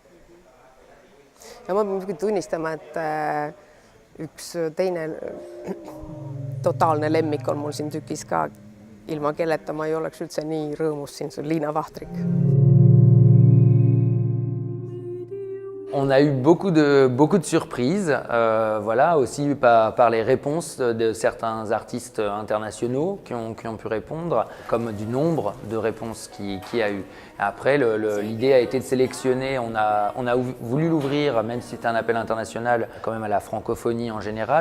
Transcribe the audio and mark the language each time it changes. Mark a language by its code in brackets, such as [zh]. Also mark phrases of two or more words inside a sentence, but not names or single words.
[et] Ja ma pean tunnistama, et üks teine totaalne lemmik on mul siin tükis ka, ilma kelleta ma ei oleks üldse nii rõõmus siin, see on Liina Vahtrik. [fr] On a eu beaucoup de surprises, voilà, aussi par les réponses de certains artistes internationaux qui ont pu répondre, comme du nombre de réponses qu'il y a eu. Après, l'idée a été de sélectionner, on a voulu l'ouvrir, même si c'était un appel international, quand même à la francophonie en général.